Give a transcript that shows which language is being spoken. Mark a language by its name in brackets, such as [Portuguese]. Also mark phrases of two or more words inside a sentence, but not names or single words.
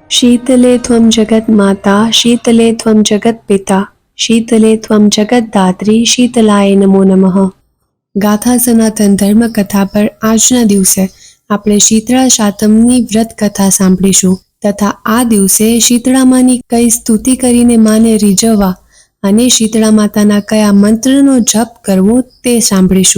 [Sanskrit] शीतले त्वं जगन्माता शीतले त्वं जगत्पिता शीतले त्वं जगद्धात्री शीतलाय नमो नमઃ। [Gujarati] ગાથા સનાતન ધર્મ કથા પર આજના દિવસે આપણે શીતળા સાતમની વ્રત કથા સાંભળીશું તથા આ દિવસે શીતળા માની કઈ સ્તુતિ કરીને માને રીઝવવા અને શીતળા માતાના કયા મંત્રનો જપ કરવો તે સાંભળીશું।